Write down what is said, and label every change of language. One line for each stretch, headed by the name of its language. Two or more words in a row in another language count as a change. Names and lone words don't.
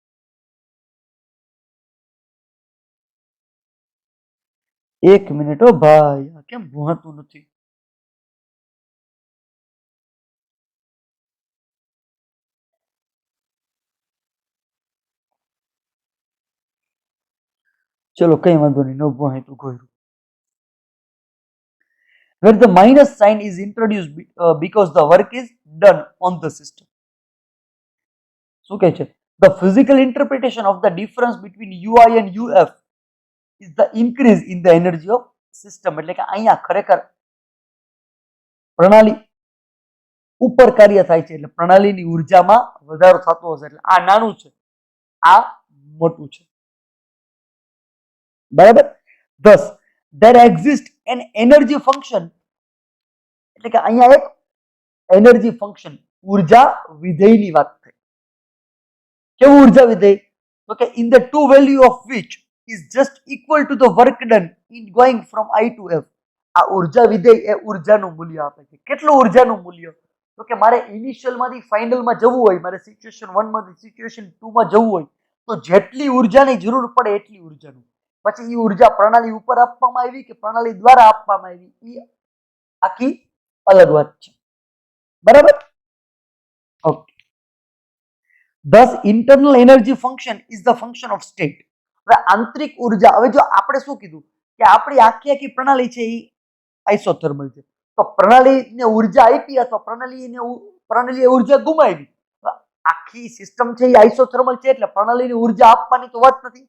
Gujarati: એક મિનિટ હો ભાઈ, કેમ ભૂહાતું નથી? ચલો કઈ વાંધો નહીં, ન ભૂહાય તો કોઈ.
English: Where the minus sign is introduced because the work is done on the system.
Gujarati: શું કહે છે?
English: The physical interpretation of the difference between ui and uf is the increase in the energy of system.
Gujarati: એટલે કે અહીંયા ખરેખર પ્રણાલી ઉપર કાર્ય થાય છે એટલે પ્રણાલીની ઉર્જામાં વધારો થતો હશે. એટલે આ નાનું છે, આ મોટું છે. બરાબર,
English: thus there exists an energy function.
Gujarati: એટલે કે અહીંયા એક
English: energy function
Gujarati: ઉર્જા વિધેયની વાત થઈ. કેવું ઉર્જા વિધેય? તો કે
English: in the two value of which is just equal to the work done in going from I to F.
Gujarati: આ ઉર્જા વિધેય એ ઉર્જાનું મૂલ્ય આપે છે. કેટલું ઉર્જાનું મૂલ્ય? તો કે મારે ઇનિશિયલ માંથી ફાઇનલ માં જવું હોય, મારે સિચ્યુએશન 1 માંથી સિચ્યુએશન 2 માં જવું હોય તો જેટલી ઉર્જાની જરૂર પડે એટલી ઉર્જાનું. પછી એ ઉર્જા પ્રણાલી ઉપર આપવામાં આવી કે પ્રણાલી દ્વારા આપવામાં આવી એ આખી અલગ વાત છે. બરાબર, ઓકે.
English: Thus internal energy function is the function of state.
Gujarati: હવે આંતરિક ઉર્જા, હવે જો આપણે શું કીધું કે આપણી આખી પ્રણાલી છે એ આઇસોથર્મલ છે, તો પ્રણાલીને ઉર્જા આપી અથવા પ્રણાલીએ ઉર્જા ગુમાવી. આખી સિસ્ટમ છે એ આઇસોથર્મલ છે એટલે પ્રણાલીને ઉર્જા આપવાની તો વાત નથી.